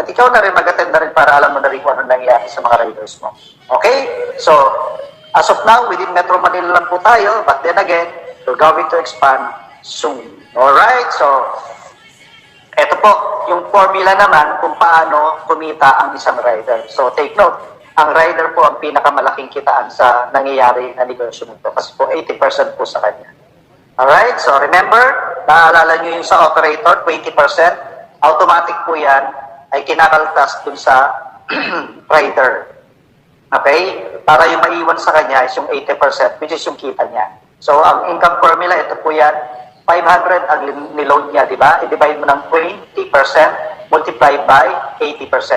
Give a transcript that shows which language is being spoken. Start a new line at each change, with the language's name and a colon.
Filipino: At ikaw na rin mag-attend na rin para alam mo na rin kung ano nangyayari sa mga riders mo. Okay?
English: So, as of now, within Metro Manila
Filipino: lang po tayo,
English: but then again, we're going to expand soon.
Filipino: Alright? So, eto po, yung formula naman kung paano kumita ang isang rider. So,
English: take note,
Filipino: ang rider po ang pinakamalaking kitaan sa nangyayari na negosyo nito kasi po 80% po sa kanya. Alright? So, remember, naalala nyo yung sa operator, 20%, automatic po yan ay kinakaltas dun sa rider. Okay? Para yung maiwan sa kanya is yung 80%, which is yung kita niya. So, ang income formula, ito po yan, 500 ang niload niya, di ba? I-divide mo ng 20%
English: multiplied by
Filipino: 80%.